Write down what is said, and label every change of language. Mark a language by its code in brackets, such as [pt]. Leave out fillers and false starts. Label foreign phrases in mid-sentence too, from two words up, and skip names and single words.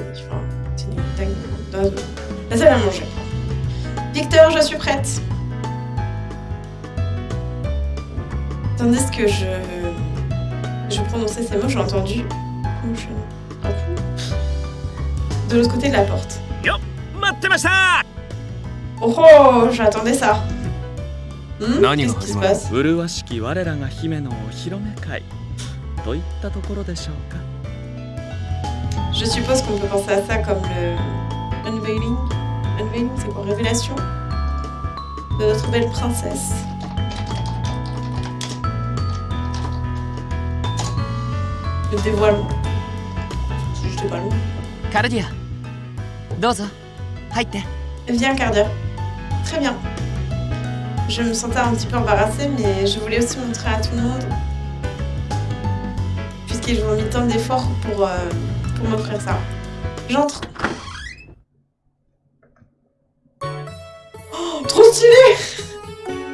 [fr] Enfin, dans la salle à manger. Victor, je suis prête. Tandis que je prononçais ces mots, j'ai entendu un coup de l'autre côté de la porte. [ja] よっ、待ってました。 [fr] Oh oh, j'attendais ça. [ja] Nani [fr] Qu'est-ce [ja] が [fr] qui se [ja] 始まる？ [fr] passe? [ja] 麗しき我らが姫のお披露目会といったところでしょうか。 [fr] Je suppose qu'on peut penser à ça comme le unveiling. Unveiling, c'est quoi? Révélation de notre belle princesse. Le dévoilement. Je sais pas le nom. [ja] カルディア、どうぞ入って。 [fr] Viens, Cardia. Très bien. Je me sentais un petit peu embarrassée, mais je voulais aussi montrer à tout le monde. Puisqu'ils ont mis tant d'efforts pour m'offrir ça. J'entre. Oh, trop stylé!